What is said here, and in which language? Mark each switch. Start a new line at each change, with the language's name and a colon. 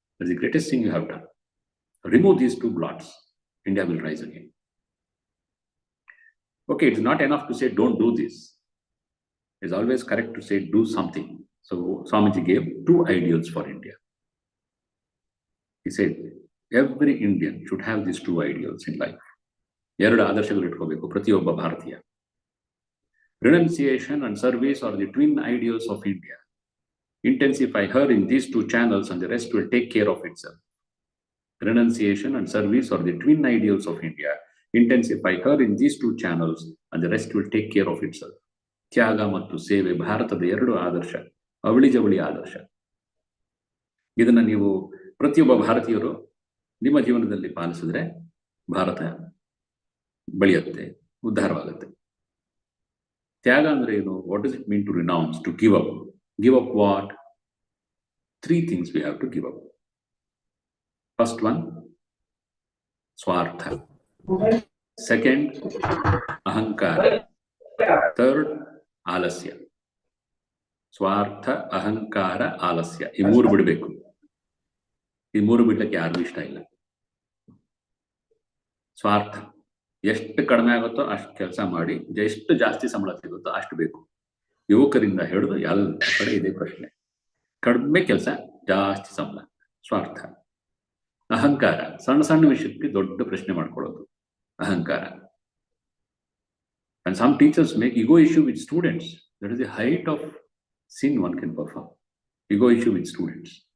English: That's the greatest thing you have done. Remove these 2 blots. India will rise again. Okay, it's not enough to say don't do this. It's always correct to say do something. So Swamiji gave 2 ideals for India. He said every Indian should have these 2 ideals in life.
Kannada: 2 ಆದರ್ಶಗಳು ಇಟ್ಕೋಬೇಕು ಪ್ರತಿಯೊಬ್ಬ ಭಾರತೀಯ.
English: Renunciation and service are the twin ideals of India. Intensify her in these 2 channels and the rest will take care of itself. Renunciation and service are the twin ideals of India. Intensify her in these 2 channels and the rest will take care of itself.
Kannada: ತ್ಯಾಗ ಮತ್ತು ಸೇವೆ ಭಾರತದ 2 ಆದರ್ಶ, ಅವಳಿ ಜವಳಿ ಆದರ್ಶ. ಇದನ್ನ ನೀವು ಪ್ರತಿಯೊಬ್ಬ ಭಾರತೀಯರು ನಿಮ್ಮ ಜೀವನದಲ್ಲಿ ಪಾಲಿಸಿದ್ರೆ ಭಾರತ ಬೆಳೆಯುತ್ತೆ, ಉದ್ಧಾರವಾಗುತ್ತೆ. ತ್ಯಾಗ ಅಂದ್ರೆ ಏನು?
English: What does it mean to renounce, to give up? Give up what? 3 things we have to give up. First one, Swartha. Second, Ahankara. Third, Alasya.
Kannada: ಸ್ವಾರ್ಥ, ಅಹಂಕಾರ, ಆಲಸ್ಯ, ಈ ಮೂರು ಬಿಡಬೇಕು. ಈ ಮೂರು ಬಿಡ್ಲಿಕ್ಕೆ ಯಾರಿಗೂ ಇಷ್ಟ ಇಲ್ಲ. ಸ್ವಾರ್ಥ, ಎಷ್ಟು ಕಡಿಮೆ ಆಗುತ್ತೋ ಅಷ್ಟು ಕೆಲಸ ಮಾಡಿ, ಎಷ್ಟು ಜಾಸ್ತಿ ಸಂಬಳ ಸಿಗುತ್ತೋ ಅಷ್ಟು ಬೇಕು. ಯುವಕರಿಂದ ಹಿಡಿದು ಎಲ್ಲ ಕಡೆ ಇದೇ ಪ್ರಶ್ನೆ. ಕಡಿಮೆ ಕೆಲಸ, ಜಾಸ್ತಿ ಸಂಬಳ, ಸ್ವಾರ್ಥ. ಅಹಂಕಾರ, ಸಣ್ಣ ಸಣ್ಣ ವಿಷಯಕ್ಕೆ ದೊಡ್ಡ ಪ್ರಶ್ನೆ ಮಾಡ್ಕೊಳ್ಳೋದು, ಅಹಂಕಾರ.
English: And some teachers make ego issue with students. That is the height of sin one can perform. Ego issue with students.